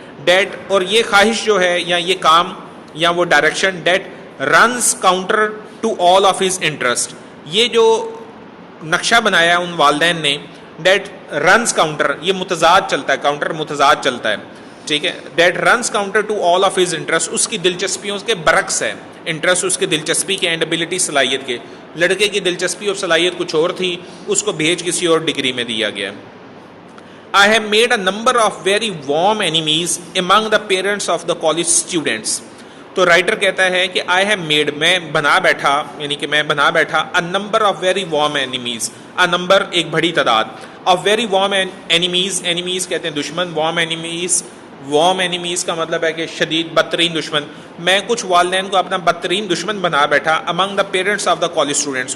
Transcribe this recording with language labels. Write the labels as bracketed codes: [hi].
[ur] Date, اور یہ خواہش جو ہے یا یہ کام یا وہ direction, [en] that runs counter to all of his interest, [ur] یہ جو نقشہ بنایا ان والدین نے، [en] that runs counter, [ur] یہ متضاد چلتا ہے، کاؤنٹر متضاد چلتا ہے، ٹھیک ہے. [en] that runs counter to all of his interest, [ur] اس کی دلچسپیوں کے برعکس ہے. انٹرسٹ اس کے دلچسپی کے، [en] and ability [ur] صلاحیت کے. لڑکے کی دلچسپی اور صلاحیت کچھ اور تھی، اس کو بھیج کسی اور ڈگری میں دیا گیا. [en] I have made a number of very warm enemies among the parents of the college students. [ur] تو رائٹر کہتا ہے کہ [en] I have made، [ur] میں بنا بیٹھا، یعنی کہ میں بنا بیٹھا [en] a number of very warm enemies، [ur] a number ایک بڑی تعداد [en] of very warm enemies، [ur] enemies کہتے ہیں دشمن، [en] warm enemies [ur] کا مطلب ہے کہ شدید بدترین دشمن. میں کچھ والدین کو اپنا بدترین دشمن بنا بیٹھا [en] among the parents of the college students.